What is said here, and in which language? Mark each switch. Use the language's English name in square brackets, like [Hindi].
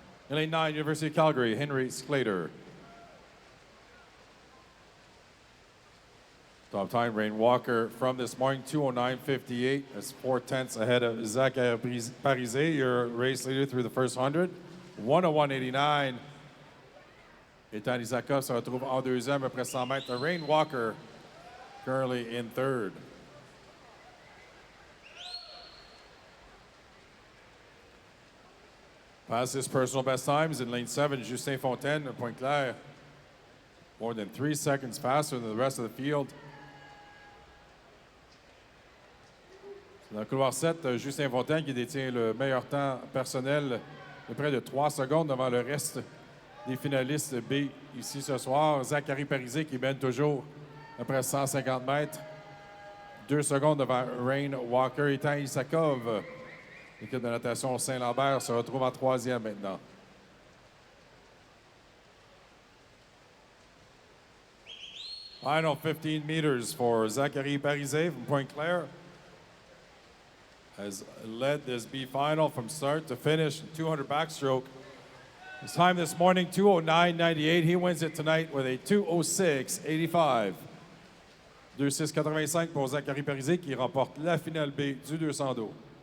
[English] In lane 9, University of Calgary, Henry Sclater. Top time, Rain Walker from this morning, 2:09.58. That's 4/10 ahead of Zachary Parizé, your race leader through the first 100. 1:01.89. [French] Ethan Isakov se retrouve en deuxième après 100 mètres. [English] Rain Walker currently in third. Past his personal best times in lane 7, Justin Fontaine at Point Claire. More than 3 seconds faster than the rest of the field. [French] Dans le couloir 7, Justin Fontaine qui détient le meilleur temps personnel de près de 3 secondes devant le reste des finalistes B ici ce soir. Zachary Parizé qui mène toujours après 150 mètres. 2 secondes devant Rain Walker. Ethan Isakov, l'équipe de natation Saint-Lambert, se retrouve en 3e maintenant. [English] Final 15 meters for Zachary Parizé from Point Claire. Has led this B final from start to finish, 200 backstroke. His time this morning, 2:09.98. He wins it tonight with a 2:06.85. [French] 2:06.85 pour Zachary Parizé qui remporte la finale B du 200 dos.